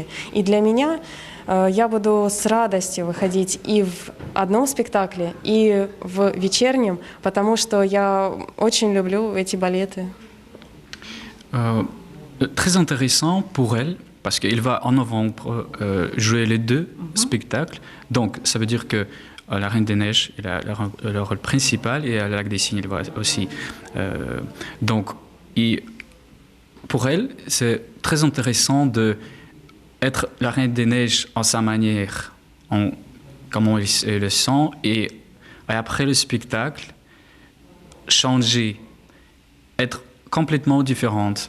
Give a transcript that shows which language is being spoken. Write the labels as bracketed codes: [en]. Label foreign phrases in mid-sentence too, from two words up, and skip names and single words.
[ru] И для меня я буду с радостью выходить и в одном спектакле, и в вечернем, потому что я очень люблю эти балеты. [fr] Très intéressant pour elle parce qu'il va en novembre jouer les deux spectacles. Donc, ça veut dire que la Reine des Neiges, il a le rôle principal, et à Lac des Cygnes, il va aussi. Donc, pour elle, c'est très intéressant d'être la Reine des Neiges en sa manière, comment elle le sent, et après le spectacle, changer, être complètement différente.